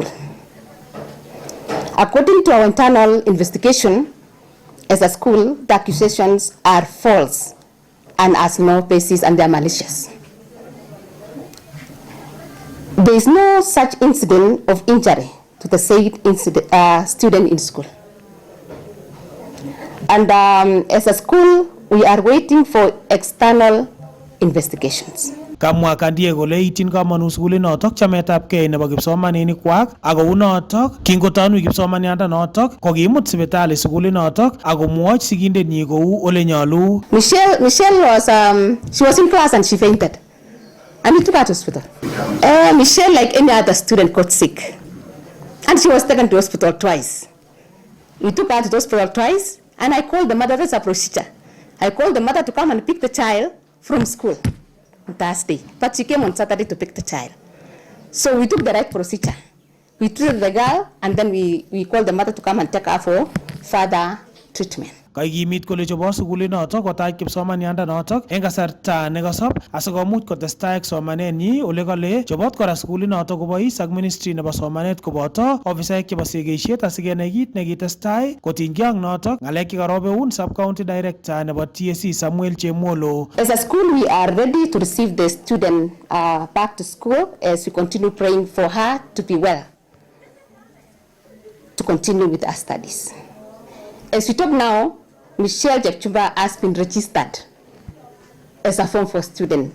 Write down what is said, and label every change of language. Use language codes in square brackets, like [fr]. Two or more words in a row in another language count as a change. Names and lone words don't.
[en] According to our internal investigation, as a school, the accusations are false and has no basis and they are malicious. There is no such incident of injury to the said student in school. And as a school, we are waiting for external investigations. [kln] Kamwa Kandie kole ityin kamanut sukulit notok chametabgei nebo kipsomaninik kwak ako unotok kingotanui kipsomanianda notok kokimut sipitali sukulit notok akomwoch sigindenyi kou ole nyalu. [en] Michelle was she was in class and she fainted and we took her to hospital. Michelle, like any other student, got sick and she was taken to hospital twice. We took her to the hospital twice and I called the mother. That's a procedure. I called the mother to come and pick the child from school on Thursday, but she came on Saturday to pick the child. So we took the right procedure. We treated the girl and then we called the mother to come and take her for further treatment. [kln] Kaikimit kole chebo sukulit notok kotach kipsomanianda notok eng kasarta nekasop asikomuch kotestai ak somanenyi ole kale chobot kora sukulit notok kobois ak ministry nebo somanet koboto ofisaek chebo sigishet asikenai kit nekitestai kotinygei ak notok ng'alek chekarobeun [en] sub county director [kln] nebo TSC Samuel Chemolo. [en] As a school, we are ready to receive the student back to school as we continue praying for her to be well, to continue with her studies. As we talk now, Michelle Chepchumba has been registered as a Form 4 student.